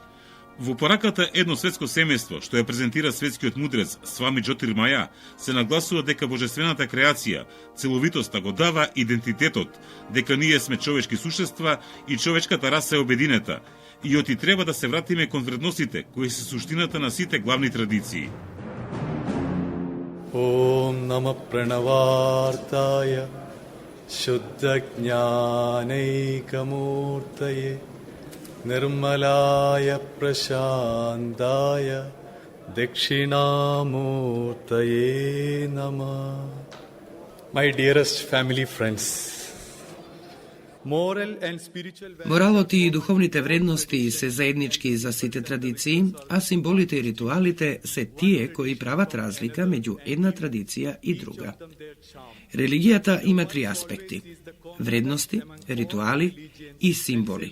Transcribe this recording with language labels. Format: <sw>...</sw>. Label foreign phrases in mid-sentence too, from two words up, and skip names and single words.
<mk>Во пораката Едно светско семејство, што ја презентира светскиот мудрец Свами Джотирмаја, се нагласува дека божествената креација, целовитоста го дава идентитетот, дека ние сме човечки сушества и човечката раса е обединета, и оти треба да се вратиме кон вредностите кои се суштината на сите главни традиции.</mk> <sa>ॐ नमः प्रणवार्थाय शुद्धज्ञानैकमूर्तये, निर्मलाय प्रशान्ताय दक्षिणामूर्तये नमः.</sa> <en>My dearest family friends,</en> <mk>Моралот и духовните вредности се заеднички за сите традиции, а символите и ритуалите се тие кои прават разлика меѓу една традиција и друга. Религијата има три аспекти: вредности, ритуали и символи.</mk>